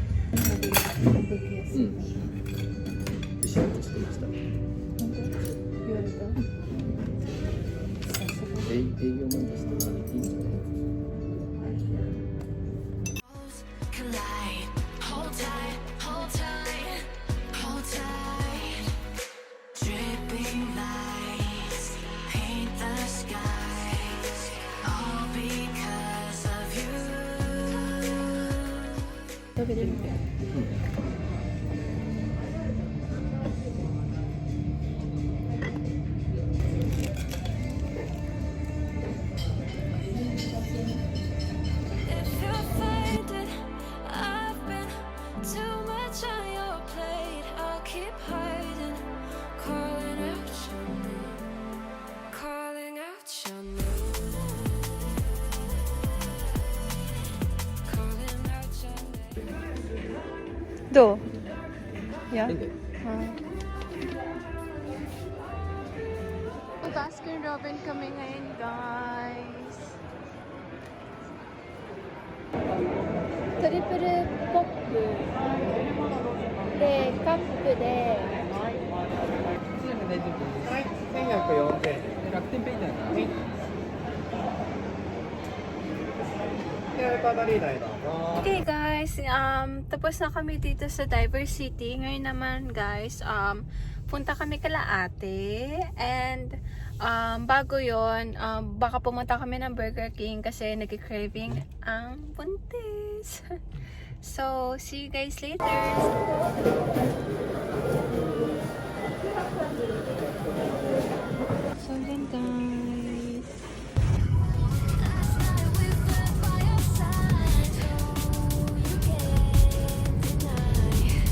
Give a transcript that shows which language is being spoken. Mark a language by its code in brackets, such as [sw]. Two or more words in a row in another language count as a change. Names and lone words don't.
[ja] ビシッとしてました。言われた？営業なんですけど、いいんじゃない？ [en] collide. Hold tight, hold tight, hold tight. Dripping lights paint the skies, all because of you. [ja] 食べてみて。 [en] If you find it, I've been too much on your plate. I'll keep hiding, calling out your name, calling out your name, calling out your name. [ja] どう？いや。 [tl] Hindi. Baskin Robin kami ngayon, guys. [ja] トリプル ポークでカップではい、1104円。楽天ペイじゃないかな。 [en] Okay guys, [tl] tapos na kami dito sa Diversity. Ngayon naman guys, punta kami kala ate. And bago yon, baka pumunta kami ng Burger King kasi nag-craving ang buntis. [en] So, see you guys later. So then guys. Last night we fell by your side, oh, you can't deny.